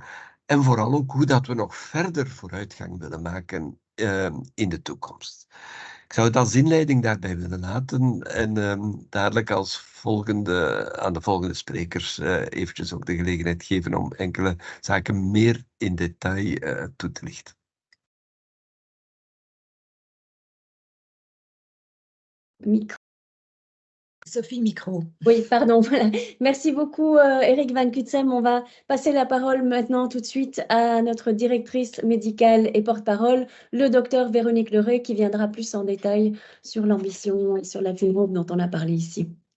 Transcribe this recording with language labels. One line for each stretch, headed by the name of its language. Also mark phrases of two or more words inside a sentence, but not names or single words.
Dutch: En vooral ook hoe dat we nog verder vooruitgang willen maken in de toekomst. Ik zou het als inleiding daarbij willen laten en dadelijk aan de volgende sprekers eventjes ook de gelegenheid geven om enkele zaken meer in detail toe te lichten. Micro. Sophie, micro.
French: Oui, pardon. Voilà. Merci beaucoup, Eric Van Cutsem. On va passer la parole maintenant tout de suite à notre directrice médicale et porte-parole, le docteur Véronique Leray, qui viendra plus en détail sur l'ambition et sur la FINROB dont on a parlé ici.